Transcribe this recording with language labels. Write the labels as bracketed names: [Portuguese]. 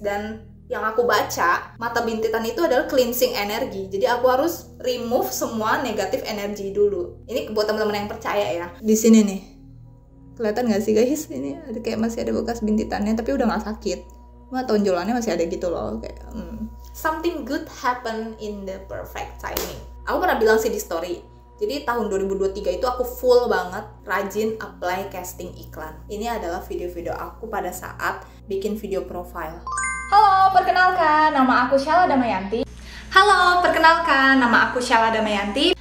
[Indonesian] Dan yang aku baca, mata bintitan itu adalah cleansing energi. Jadi aku harus remove semua negatif energi dulu. Ini buat teman-teman yang percaya ya. Di sini nih, kelihatan nggak sih guys? Ini ada kayak masih ada bekas bintitannya, tapi udah nggak sakit. Cuma tonjolannya masih ada gitu loh. [English] Kayak something good happen in the perfect timing. [Indonesian] Aku pernah bilang sih di story. Jadi tahun 2023 itu aku full banget rajin apply casting iklan. Ini adalah video-video aku pada saat bikin video profile. Halo, perkenalkan nama aku Sheila Damayanti. Halo, perkenalkan nama aku Sheila Damayanti.